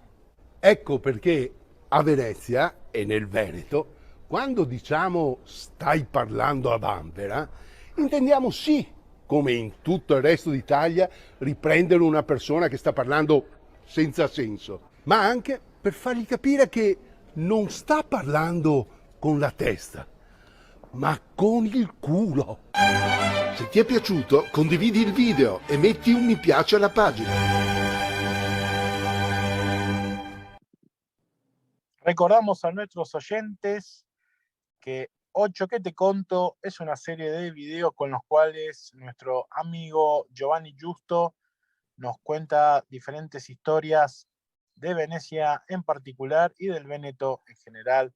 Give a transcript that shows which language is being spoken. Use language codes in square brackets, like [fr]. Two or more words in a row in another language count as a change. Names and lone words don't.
[it] Ecco perché a Venezia e nel Veneto, quando diciamo stai parlando a vanvera, intendiamo sì, come in tutto il resto d'Italia, riprendere una persona che sta parlando senza senso, ma anche per fargli capire che non sta parlando con la testa, ma con il culo. Se ti è piaciuto, condividi il video e metti un mi piace alla pagina. [es] Recordamos a nuestros oyentes que Ocho que te conto es una serie de videos con los cuales nuestro amigo Giovanni Giusto nos cuenta diferentes historias de Venecia en particular y del Véneto en general.